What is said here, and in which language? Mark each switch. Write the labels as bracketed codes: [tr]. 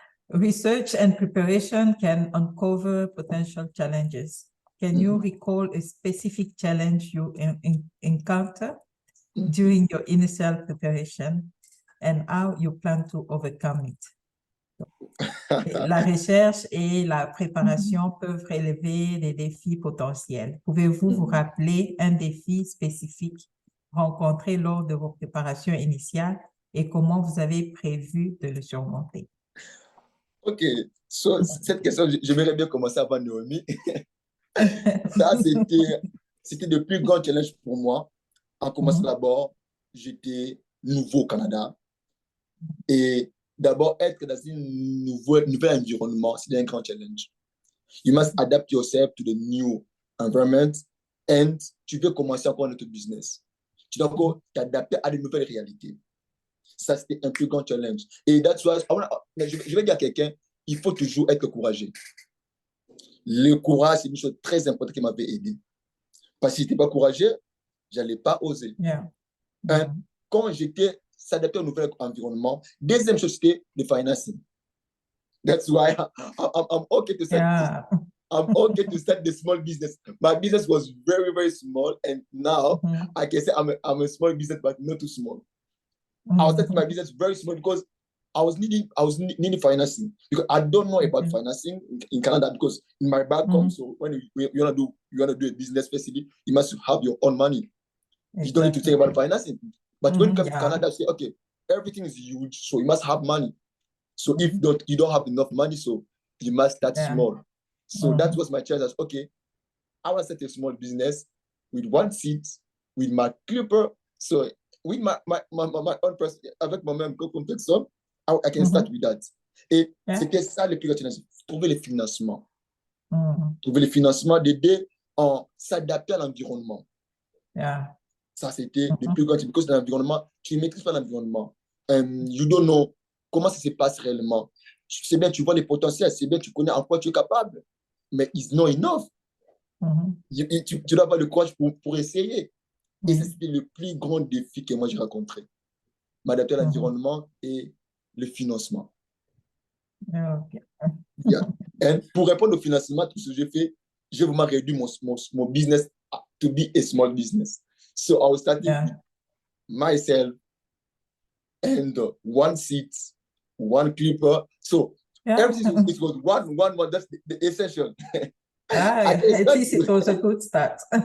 [en] Research and preparation can uncover potential challenges. Can you recall a specific challenge you encounter during your initial preparation and how you plan to overcome it? [fr] La recherche et la préparation peuvent relever des défis potentiels. Pouvez-vous vous rappeler un défi spécifique rencontré lors de vos préparations initiales et comment vous avez prévu de le surmonter? [en] OK. [fr] So, cette question, j'aimerais bien commencer avant Noémie. Ça, c'était le plus grand challenge pour moi. En commençant d'abord, j'étais nouveau au Canada. Et d'abord, être dans un nouvel environnement, c'est un grand challenge. [en] You must adapt yourself to the new environment and [fr] tu veux commencer encore notre business. Tu dois encore t'adapter à de nouvelles réalités. Ça, c'était un plus grand challenge. Et [en] that's why, [fr] je vais dire à quelqu'un, il faut toujours être courageux. Le courage, c'est une chose très importante qui m'avait aidé. Parce que si je n'étais pas courageux, je n'allais pas oser. Quand j'étais s'adapter au nouvel environnement, deuxième chose, c'était le financing. [en] That's why I'm okay to start. I'm okay to start the small business. My business was very, very small, and now I can say I'm a small business, but not too small. I was starting my business very small because I was needing financing because I don't know about financing in Canada because in my background, so when you want to do a business facility, you must have your own money. You don't need to think about financing. But when it comes to Canada, say, okay, everything is huge, so you must have money. So if you don't have enough money, so you must start small. So that was my challenge. Okay, I want to start a small business with one seat, with my clipper. So with my own person, [fr] avec moi-même, comme personne, [en] I can start with that. [fr] Et c'était ça le plus grand challenge, trouver le financement. Trouver le financement, d'aider en s'adapter à l'environnement. Ça, c'était le plus grand challenge. Parce que dans l'environnement, tu ne maîtrises pas l'environnement. [en] You don't know [fr] comment ça se passe réellement. C'est bien, tu vois les potentiels, c'est bien, tu connais en quoi tu es capable, mais [en] it's not enough. [fr] Tu dois avoir le courage pour essayer. Et ça, c'était le plus grand défi que moi j'ai rencontré. M'adapter à l'environnement et le financement. Et pour répondre au financement, tout ce que j'ai fait, j'ai vraiment réduit mon business [en] to be a small business. So I was starting with myself and one seat, one clipper. So everything it was one. That's the essential. At least it was a good start.